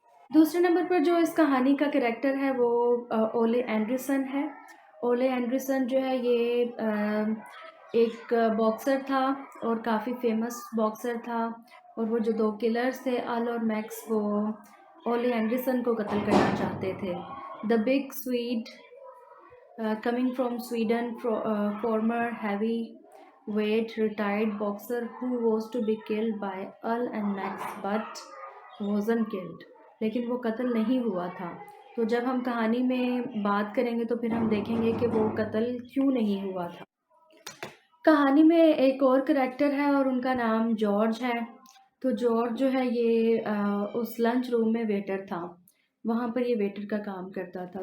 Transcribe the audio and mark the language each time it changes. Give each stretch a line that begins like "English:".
Hindi: दूसरे नंबर पर जो इस कहानी का करैक्टर है वो ओले एंडरसन है। ओले एंडरसन जो है ये एक बॉक्सर था और काफ़ी फेमस बॉक्सर था। और वो जो 2 किलर्स थे अल और मैक्स वो ओले एंडरसन को कत्ल करना चाहते थे।
English: The big Swede coming from Sweden, former heavyweight retired boxer who was to be killed by Earl and Max but wasn't killed।
Hindi: लेकिन वो कत्ल नहीं हुआ था। तो जब हम कहानी में बात करेंगे तो फिर हम देखेंगे कि वो कत्ल क्यों नहीं हुआ था। कहानी में एक और करैक्टर है और उनका नाम जॉर्ज है। तो जॉर्ज जो है ये उस लंच रूम में वेटर था, वहाँ पर ये वेटर का काम करता था।